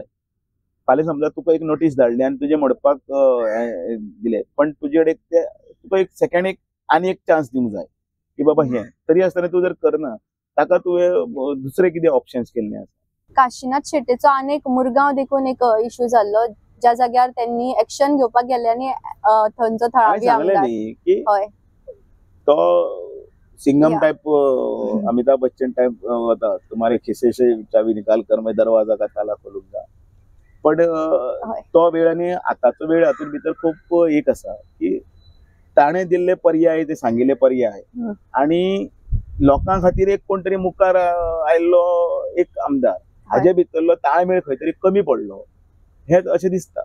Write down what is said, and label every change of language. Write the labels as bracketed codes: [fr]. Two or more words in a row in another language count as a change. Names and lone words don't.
[kok] फाल्यां समजा तुका एक नोटीस धाडली आनी तुजे म्हणपाक दिले पण तुजे कडेन तुका एक सेकंड आनी एक चान्स दिवंक जाय की बाबा हे तरी आसतना तूं जर करना ताका तुवें दुसरे कितें ऑप्शन्स केल्ले आसा. काशीनाथ शेट्टेचो आनीक मुरगांव देखून एक इश्यू जाल्लो ज्या जाग्यार त्यांनी ऍक्शन घेवपाक गेले आनी थंयचो थळावी आमदार [mr] की तो सिंघम टाइप अमिताभ बच्चन टाइप होता. [hi] तुम्हारे खिसे से चावी निकाल कर मैं दरवाजा का ताला खोलूंगा. [kok] पण तो वेळ आनी आताचो वेळ हातून भितर खूप एक आसा की ताणे दिल्ले पर्याय ते सांगिल्ले पर्याय आणि लोकां खातीर एक कोण तरी मुखार आयल्लो एक आमदार हाजे भितरलो ताळमेळ खंय तरी कमी पडलो हे अशें दिसता.